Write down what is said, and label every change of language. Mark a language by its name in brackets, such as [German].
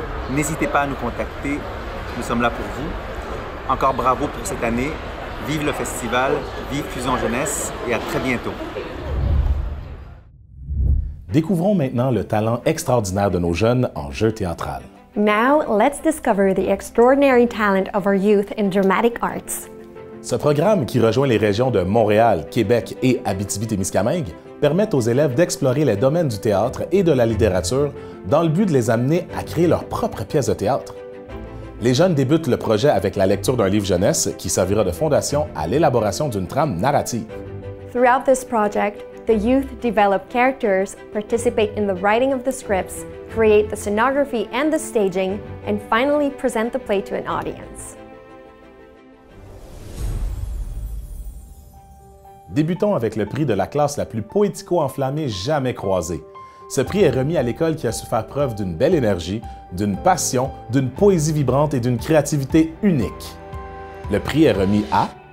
[French] N'hésitez pas à nous contacter, nous sommes là pour vous. Encore bravo pour cette année, vive le festival, vive Fusion Jeunesse et à très bientôt. Découvrons maintenant le talent extraordinaire de nos jeunes en jeu théâtral. [English] Now, let's discover the extraordinary talent of our youth in dramatic arts. [French] Ce programme, qui rejoint les régions de Montréal, Québec et Abitibi-Témiscamingue, permet aux élèves d'explorer les domaines du théâtre et de la littérature dans le but de les amener à créer leur propre pièce de théâtre. Les jeunes débutent le projet avec la lecture d'un livre jeunesse qui servira de fondation à l'élaboration d'une trame narrative. [English] Throughout this project, the youth develop characters, participate in the writing of the scripts, create the scenography and the staging, and finally present the play to an audience. [French] Débutons avec le prix de la classe la plus poético-enflammée jamais croisée. Ce prix est remis à l'école qui a su faire preuve d'une belle énergie, d'une passion, d'une poésie vibrante et d'une créativité unique. Le prix est remis à...